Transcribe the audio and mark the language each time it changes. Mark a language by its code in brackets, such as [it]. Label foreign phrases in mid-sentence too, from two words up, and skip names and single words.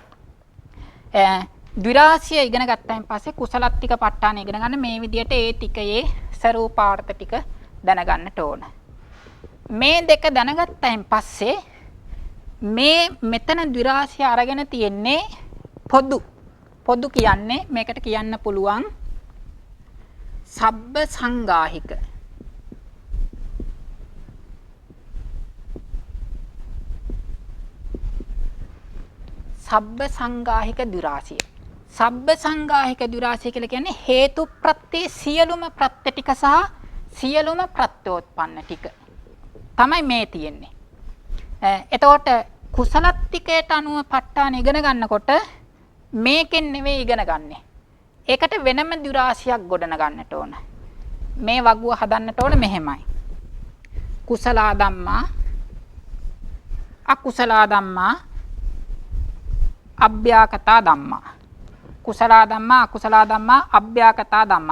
[si] ද්විරාශිය ඉගෙන ගත්තායින් පස්සේ කුසලත්තික ප ဋ ාණය ඉගෙන ගන්න මේ විදිහට ඒ ටිකයේ ස්වરૂපාර්ථ ටික දැනගන්නට ඕන. මේ දෙක දැනගත්තායින් පස්සේ මේ මෙතන ද්විරාශිය අරගෙන තියෙන්නේ පොදු කියන්නේ මේකට කියන්න පුළුවන් [pi] සබ්බ සංගාහික. සබ්බ සංගාහික ද්විරාශිය. සබ්බ සංගාහික [si] ද්විරාශිය කියලා කියන්නේ හේතු ප්‍රත්‍ය සියලුම ප්‍රත්‍ය ටික සහ සියලුම ප්‍රත්‍යෝත්පන්න ටික තමයි මේ තියෙන්නේ. එතකොට කුසලත්තිකයට අනුව ප ဋ ාණ ඉගෙන ගන්නකොට මේකෙන් නෙවෙයි ඉගෙන ගන්නෙ. ඒකට වෙනම දුරාසියක් ගොඩන ගන්නට ඕන. මේ වගුව හදන්නට ඕන මෙහෙමයි. [pi] කුසල ධම්මා අකුසල ධම්මා අභ්‍යාකතා ධම්මා. කුසල ධම්මා අකුසල ධම්මා අභ්‍යාකතා ධම්මා.